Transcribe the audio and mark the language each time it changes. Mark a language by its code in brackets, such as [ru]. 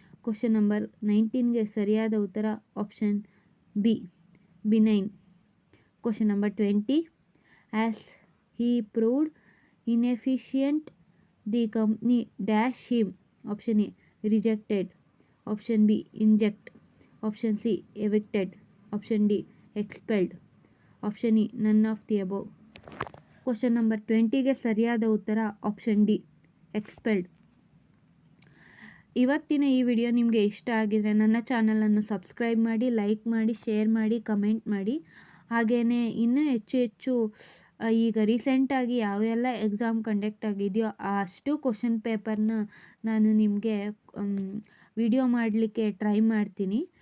[kn] Question number 19ಗೆ ಸರಿಯಾದ ಉತ್ತರ option B benign. Question number 20. [en] As he proved inefficient the company dash him. Option A rejected, option B inject, option C evicted, option D expelled, option E none of the above. [kn] Question number 20ಗೆ ಸರಿಯಾದ ಉತ್ತರ option D expelled. ಇವತ್ತಿನ ಈ video ನಿಮಗೆ ಇಷ್ಟ ಆಗಿದರೆ ನನ್ನ ಚಾನಲನ್ನು subscribe ಮಾಡಿ, like ಮಾಡಿ, ಶೇರ್ ಮಾಡಿ, ಕಮೆಂಟ್ ಮಾಡಿ. ಹಾಗೆಯೇ ಇನ್ನೂ ಹೆಚ್ಚು ಈಗ ರೀಸೆಂಟಾಗಿ ಯಾವೆಲ್ಲ ಎಕ್ಸಾಮ್ ಕಂಡಕ್ಟ್ ಆಗಿದೆಯೋ ಅಷ್ಟು ಕ್ವಶನ್ ಪೇಪರ್ನ ನಾನು ನಿಮಗೆ ವಿಡಿಯೋ ಮಾಡಲಿಕ್ಕೆ ಟ್ರೈ ಮಾಡ್ತೀನಿ.